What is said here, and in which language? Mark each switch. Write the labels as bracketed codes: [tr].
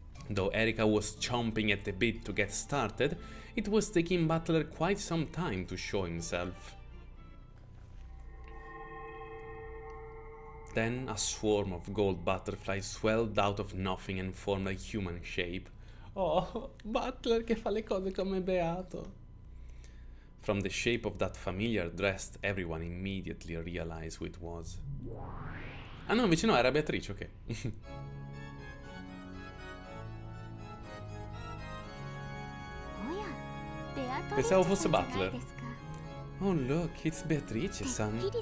[en] Though Erika was chomping at the bit to get started, it was taking Butler quite some time to show himself. Then a swarm of gold butterflies swelled out of nothing and formed a human shape. [it] Oh, Butler che fa le cose come Beato. [en] From the shape of that familiar dress, everyone immediately realized who it was. [it] Ah no, invece no, era Beatrice, ok. Pensavo fosse Butler. [en] Oh look, it's Beatrice-san.